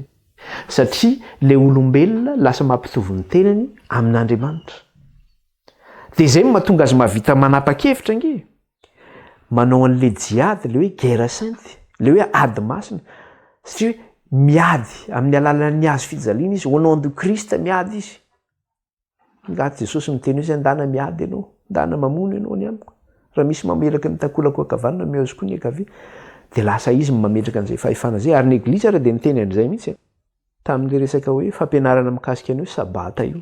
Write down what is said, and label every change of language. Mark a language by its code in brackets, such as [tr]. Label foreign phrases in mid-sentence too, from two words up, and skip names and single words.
[mg] Satria le olombelona lasa mampitovy ny tenany amin'Andriamanitra. Dia zay mahatonga azy mahavita manapa-kevitra nge. Manao an'le jiady le hoe [fr] guerre sainte, [mg] le hoe ady masina. Satria miady amin'ny alalan'ny hazo fijaliana izy, [fr] au nom de Christ [mg] miady izy. Ngaty Jesosy miteny hoe zay ndana miady ianao, ndana mamono ianao ny amiko. Raha misy mamelaka ny takolako ankavanana mihazo koa ny ankavia. Dia lasa izy mametraka an'izay fahefana zay. Ary ny eglizy ara dia niteny an'izay mihitsy. Tamin'le resaka hoe fampianarana mikasika an'io sabata io.